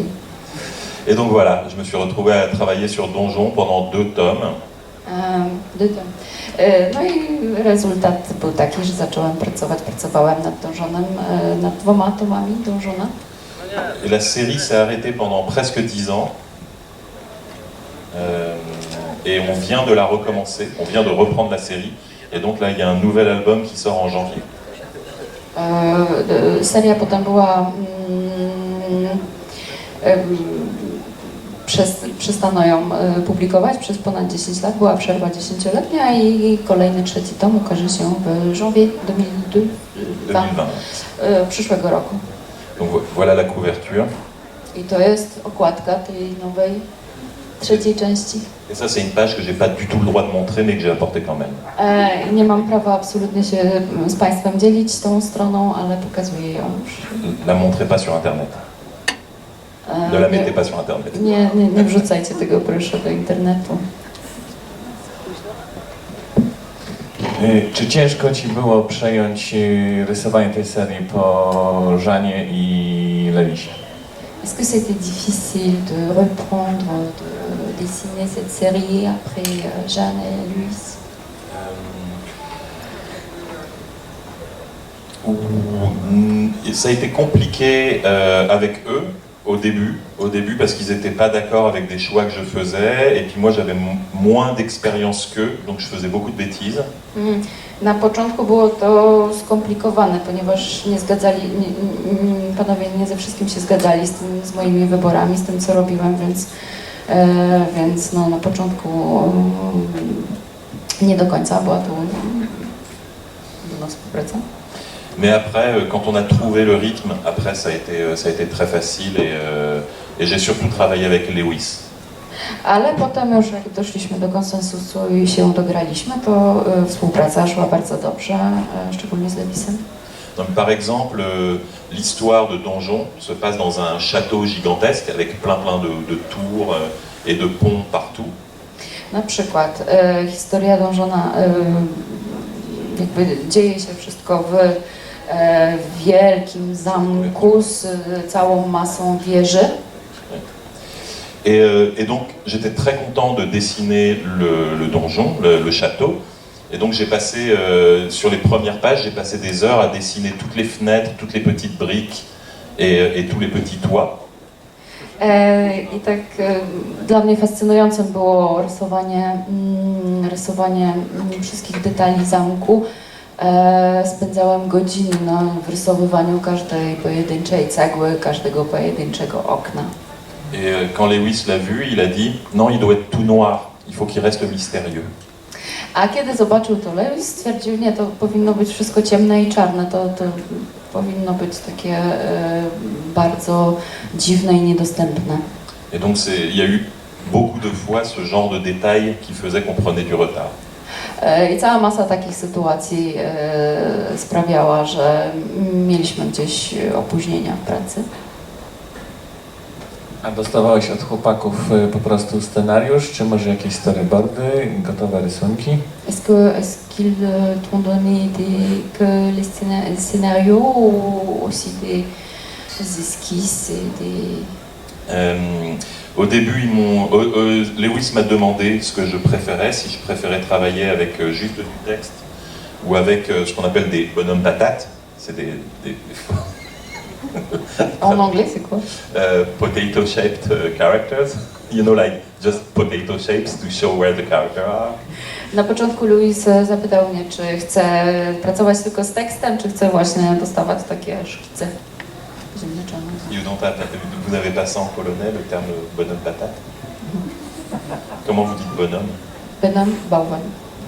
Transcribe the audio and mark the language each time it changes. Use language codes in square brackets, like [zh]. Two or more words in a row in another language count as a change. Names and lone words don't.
[fr] Et donc voilà, je me suis retrouvé à travailler sur Donjon pendant 2 tomes. [pl] No i rezultat był taki, że pracowałem nad Donjonem, nad 2 tomami Donjona. [fr] Et la série s'est arrêtée pendant presque 10 ans. Et on vient de la recommencer, on vient de reprendre la série. Et donc là, il y a un nouvel album qui sort en janvier. [pl] Seria potem była... Przestano ją publikować przez ponad 10 lat, była przerwa 10-letnia i kolejny 3. tom ukaże się w janvier 2020, przyszłego roku. [fr] Donc voilà la couverture. [pl] I to jest okładka tej nowej 3. części. [fr] Et ça, c'est une page que j'ai pas du tout le droit de montrer, mais que j'ai apportée quand même. [pl] Nie mam prawa absolutnie się z Państwem dzielić tą stroną, ale pokazuję ją już. [fr] La montrez pas sur Internet. Ne la mettez pas sur Internet. [pl] Nie wrzucajcie tego proszę do internetu. Czy ciężko Ci było przejąć rysowanie tej serii po Żanie i Lewisie? [fr] Est-ce que c'était difficile de reprendre, de dessiner cette série après Jeanne et Louis? Ça a été compliqué avec eux au début parce qu'ils n'étaient pas d'accord avec des choix que je faisais et puis moi j'avais moins d'expérience qu'eux, donc je faisais beaucoup de bêtises. [pl] Na początku było to skomplikowane, ponieważ panowie nie ze wszystkim się zgadzali z moimi wyborami, z tym co robiłem, więc no, na początku nie do końca była to współpraca. [fr] Mais après, quand on a trouvé le rythme, après ça a été très facile et j'ai surtout travaillé avec Lewis. [pl] Ale potem już jak doszliśmy do konsensusu i się dograliśmy, to współpraca szła bardzo dobrze, szczególnie z Lewisem. [fr] Donc, par exemple, l'histoire de Donjon se passe dans un château gigantesque avec plein de tours et de ponts partout. [pl] Na przykład historia Donjona, jakby dzieje się wszystko w wielkim zamku z całą masą wieży. [fr] Et donc j'étais très content de dessiner le donjon, le château. Et donc j'ai passé, sur les premières pages, j'ai passé des heures à dessiner toutes les fenêtres, toutes les petites briques et tous les petits toits. [pl] I tak dla mnie fascynującym było rysowanie wszystkich detali zamku. Spędzałem godziny na wyrysowywaniu każdej pojedynczej cegły, każdego pojedynczego okna. [fr] Et quand Lewis l'a vu, il a dit non, il doit être tout noir, il faut qu'il reste mystérieux. [pl] A kiedy zobaczył to Lewis, stwierdził, nie, to powinno być wszystko ciemne i czarne, to powinno być takie bardzo dziwne i niedostępne. [fr] Et donc il y a eu beaucoup de fois ce genre de détails qui faisait qu'on prenait du retard. [pl] I cała masa takich sytuacji sprawiała, że mieliśmy gdzieś opóźnienia w pracy. A dostawałeś od chłopaków po prostu scenariusz, czy może jakieś storyboardy, gotowe rysunki? [fr] Est-ce qu'ils t'ont donné que les scénarios ou aussi des esquisses et des... Au début, Lewis m'a demandé ce que je préférais, si je préférais travailler avec juste du texte ou avec ce qu'on appelle des bonhommes patates. C'est des En anglais, c'est quoi? [en] Potato-shaped characters. You know, like just potato shapes to show where the characters are. [pl] Na początku Louis zapytał mnie, czy chcę pracować tylko z tekstem, czy chcę właśnie dostawać takie szkice ziemniaczane. [fr] Vous n'avez pas ça en polonais, le terme bonhomme patate? Comment vous dites bonhomme? [pl] Bonhomme, bałwan.